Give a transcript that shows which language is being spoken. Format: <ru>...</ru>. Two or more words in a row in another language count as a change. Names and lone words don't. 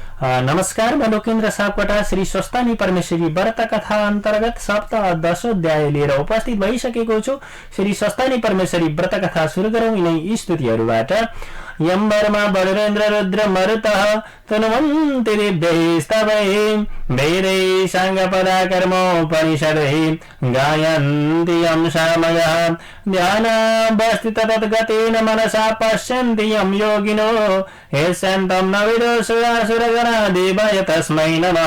<ne>नमस्कार, म लोकेन्द्र सापकोटा श्री स्वस्थानी परमेश्वरी व्रत कथा अन्तर्गत सप्ताह 10औं अध्याय लिएर उपस्थित भइसकेको छु। श्री स्वस्थानी परमेश्वरी व्रत कथा सुरु गरौँ यिनै स्तुतिहरूबाट।</ne> <sa>यम वर्मा वरुणेन्द्र रुद्र मरुतः तनुवन्ति दिव्यैस्तवैः वेदैः साङ्गपदाकर्मोपनिषदैः गायन्ति यं सामयः ध्यानावस्थित तद्गतेन मनसा पश्यन्ति यं योगिनो यस्यन्तं न विदो सुरासुरगणा देवाय तस्मै नमः।</sa>